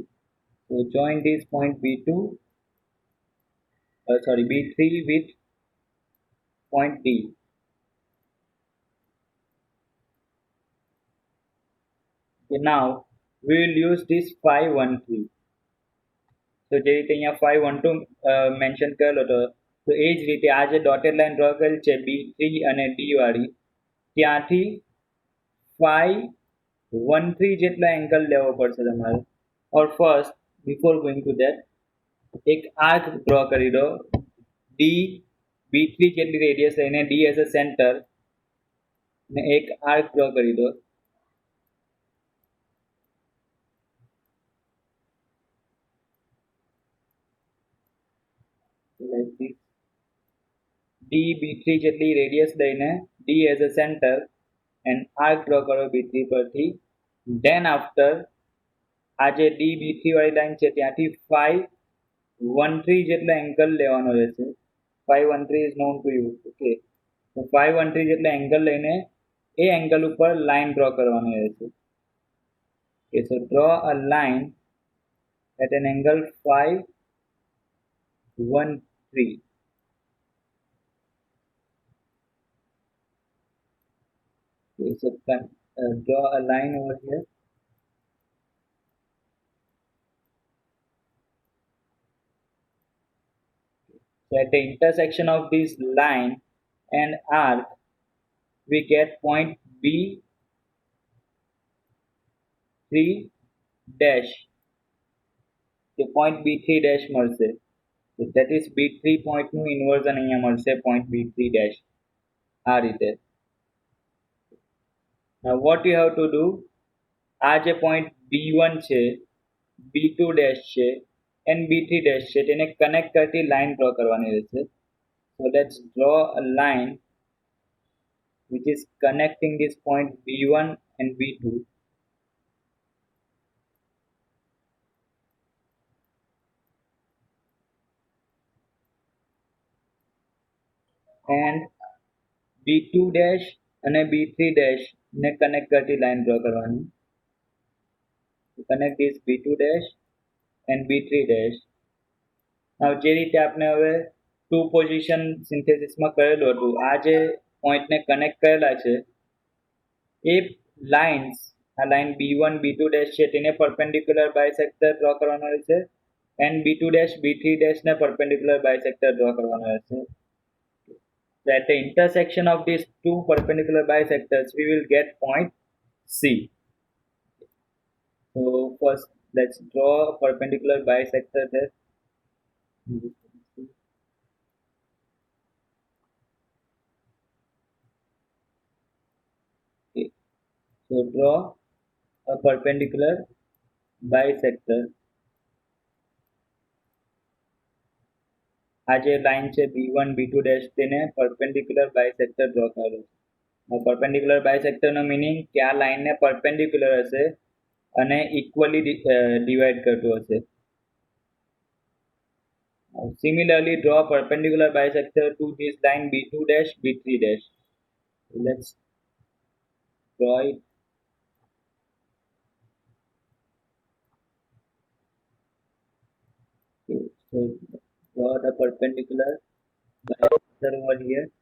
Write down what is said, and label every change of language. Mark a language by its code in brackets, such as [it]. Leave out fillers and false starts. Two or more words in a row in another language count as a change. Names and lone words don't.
[en] So join this point B2, sorry, B3 with point D. Okay, now we will use this 513. [gu] So જે રીતે અહીંયા 512 મેન્શન કરેલો હતો તો એ જ રીતે આ જે [en] dotted line draw [gu] કરેલ છે B3 અને D વાળી ત્યાંથી 513 જેટલા એંગલ લેવો પડશે તમારે. [en] or first before going to that [gu] એક [en] arc draw [gu] કરી દો ડી B3 જેટલી રેડિયસ લઈને [en] D as a center [gu] ને એક [en] arc draw [gu] કરી દો. [en] Like this. [gu] D B3 જેટલી રેડિયસ લઈને [en] D as a center and arc draw [gu] કરો B3 પરથી. [en] then after [gu] આ જે D B3 વાળી લાઈન છે ત્યાંથી 513 જેટલા એંગલ લેવાનો રહેશે. [en] 513 is known to you. [gu] ઓકે, તો 513 જેટલા એંગલ લઈને એ એંગલ ઉપર [en] line draw [gu] કરવાની રહેશે. [en] okay, so draw a line at an angle 513. Okay, so draw a line over here. So at the intersection of this line and arc, we get point B3 dash. The point B3 dash [gu] મળશે. [en] So that is B3 point નું inversion [gu] અહીંયા મળશે [en] point B3 dash. [gu] આ રીતે. [en] Now what you have to do, [gu] આ જે point B1 છે, B2 dash છે and B3 dash છે તેને કનેક્ટ કરતી [en] line draw [gu] કરવાની રહેશે. [en] So let's draw a line which is connecting this point B1 and B2. [gu] And B2 dash અને B3 dash ને કનેક્ટ કરતી [en] line draw [gu] કરવાની. [en] Connect this B2 dash and B3 dash. [gu] Now જે રીતે આપણે હવે [en] two position synthesis [gu] કરેલું હતું આ જે પોઈન્ટને કનેક્ટ કરેલા છે એ લાઇન્સ આ લાઇન B1 B2 dash છે તેને [en] perpendicular bisector draw [gu] કરવાનો રહેશે એન્ડ B2 dash B3 dash ને [en] perpendicular bisector draw [gu] કરવાનો રહેશે. [en] So at the intersection of these two perpendicular bisectors we will get point C. So first let's draw a perpendicular bisector there. Okay. So draw a perpendicular bisector. [gu] આ જે લાઈન છે B1 B2 dash તેને [en] perpendicular bisector draw [gu] કરો. [en] perpendicular bisector meaning [gu] કે આ લાઈનને પરપેન્ડિક્યુલર હશે અને [en] equally divide [gu] કરતું હશે. [en] Similarly, draw a perpendicular bisector to this line B2 dash B3 dash. So let's draw it. Okay, so draw the perpendicular bisector over here.